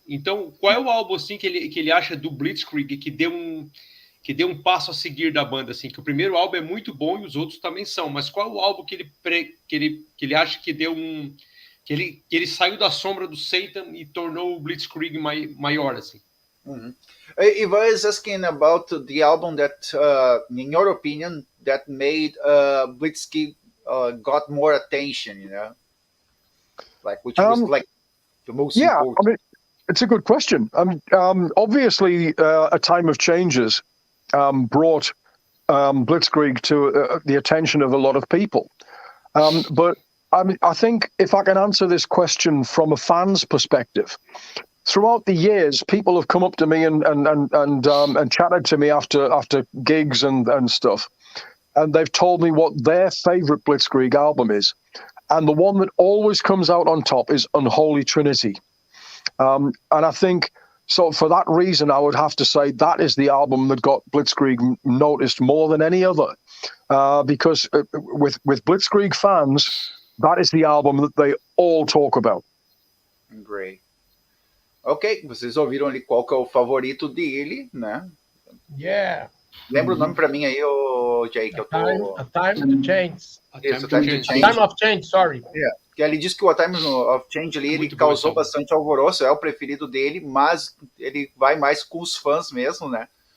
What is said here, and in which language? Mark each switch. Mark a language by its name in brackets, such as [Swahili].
[Portuguese] Então, qual é o álbum assim que ele acha do Blitzkrieg que deu um passo a seguir da banda, assim, que o primeiro álbum é muito bom e os outros também são, mas qual é o álbum que ele acha que deu que ele saiu da sombra do Satan e tornou o Blitzkrieg maior, assim? [English] Ivan is asking about the album that, in your opinion, that made Blitzkrieg got more attention, you know, like which was like the most important. I mean, it's a good question. Obviously, a time of changes brought Blitzkrieg to the attention of a lot of people. But I think if I can answer this question from a fan's perspective, throughout the years, people have come up to me and chatted to me after gigs and stuff, and they've told me what their favorite Blitzkrieg album is, and the one that always comes out on top is Unholy Trinity. And I think, so for that reason, I would have to say that is the album that got Blitzkrieg noticed more than any other. Because with Blitzkrieg fans, that is the album that they all talk about. Great. [Portuguese] Ok, vocês ouviram ali qual que é o favorito dele, né? [English] Yeah. [Portuguese] Lembra o nome pra mim aí, Jay, que eu tô... [English] A Time to Change. [Portuguese] Isso, A [English] Time of Change, sorry. Yeah. [Portuguese] Que ele diz que o A Time of Change ali, ele causou bastante alvoroço, é o preferido dele, mas ele vai mais com os fãs mesmo, né?